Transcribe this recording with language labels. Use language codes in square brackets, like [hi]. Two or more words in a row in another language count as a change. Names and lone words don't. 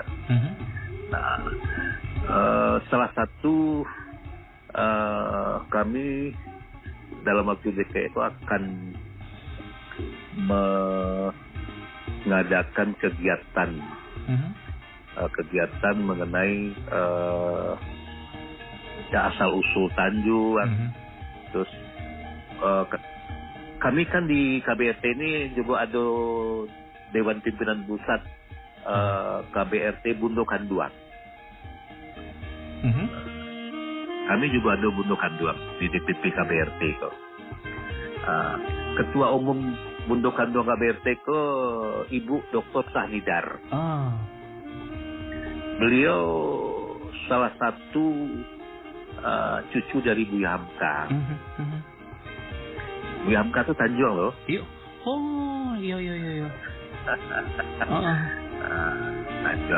[id] Nah, salah satu kami dalam waktu dekat itu akan mengadakan kegiatan mengenai asal usul Tanjuang. Terus kami kan di KBRT ini juga ada Dewan Pimpinan Pusat KBRT Bundo Kanduang. Kami juga ada Bundo Kanduang di DPP KBRT kok. Ketua Umum Bundo Kanduang KBRT kok Ibu Dr. Sahnidar. Beliau salah satu cucu dari Buya Hamka. Buya Hamka itu Tanjuang loh. Iya. Oh, iya. Tanjuang.